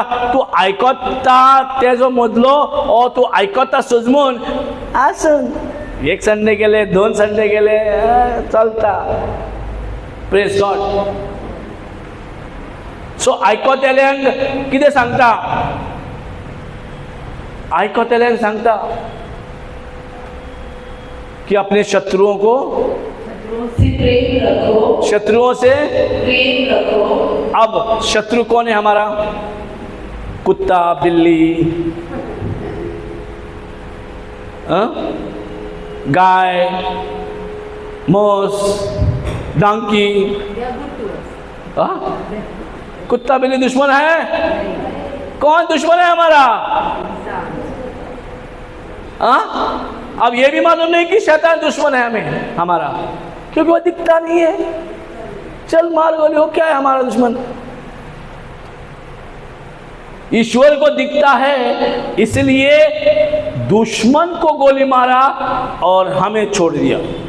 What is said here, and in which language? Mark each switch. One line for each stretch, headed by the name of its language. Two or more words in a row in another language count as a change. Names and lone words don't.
Konkani: तूं आयकता तेजो मदलो ओ तूं आयकता सजमून आसून. एक संडे गेले, 2 संडे गेले, चलता.
English: praise God.
Konkani: सो आयकतेल्यांक कितें सांगता, आयकतेल्यांक सांगता कि
Hindi: अपने शत्रुओं को प्रेम रखो. शत्रुओं से प्रेम रखो. अब शत्रु कौन है हमारा. कुत्ता, बिल्ली, गाय, मोस, डंकी.
English: They are good to us.
Hindi: कुत्ता बिल्ली दुश्मन है. कौन दुश्मन है हमारा. अब ये भी मालूम नहीं कि शैतान दुश्मन है हमें हमारा, क्योंकि वो दिखता नहीं है. चल मार गोली हो, क्या है हमारा दुश्मन. ईश्वर को दिखता है इसलिए दुश्मन को गोली मारा और हमें छोड़ दिया.